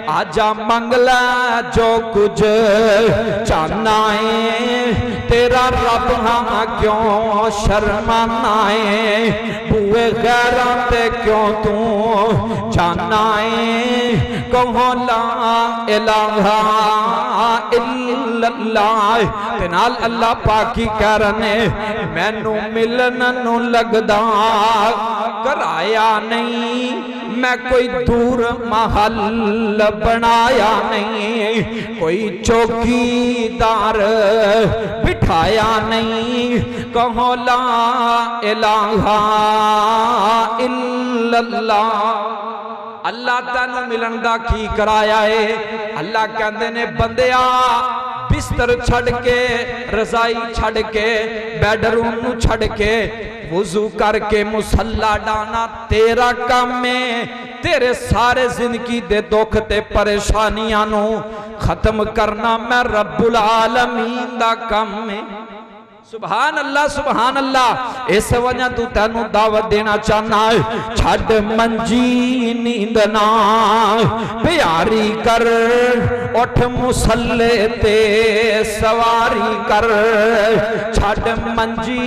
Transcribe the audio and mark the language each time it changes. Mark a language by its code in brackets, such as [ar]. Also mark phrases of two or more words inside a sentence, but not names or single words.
[pa] آجا منگلا جو کجھ چاہنا ہے، تیرا رب ہاں کیوں شرمانا ہے، بوہے غیراں تے کیوں تو جانا ہے، کہو [ar] لا إله إلا الله. [pa] تے نال اللہ پاک کی کہہ رہے مینوں ملن نوں لگدا کرایہ نہیں، میں کوئی دور محل بنایا نہیں، کوئی چوکیدار بٹھایا نہیں، کہو [ar] لا إله إلا الله. [pa] اللہ تینوں ملن دا کی کرایہ ہے? اللہ کہندے نے بندیا بستر چھڈ کے، رضائی چھڈ کے، بیڈروم نوں چھڈ کے، وضو کر کے مصلیٰ ڈاہنا تیرا کم ہے. تیرے سارے زندگی دے دکھ تے پریشانیاں نوں ختم کرنا میں [ar] رب العالمين [pa] دا کم ہے. [ar] سبحان الله سبحان الله. [pa] اس وجہ توں تینوں دعوت دینا چاہنا ہے، چھڈ منجی نیند نہ پیاری کر، اٹھ مصلے تے سواری کر، چھڈ منجی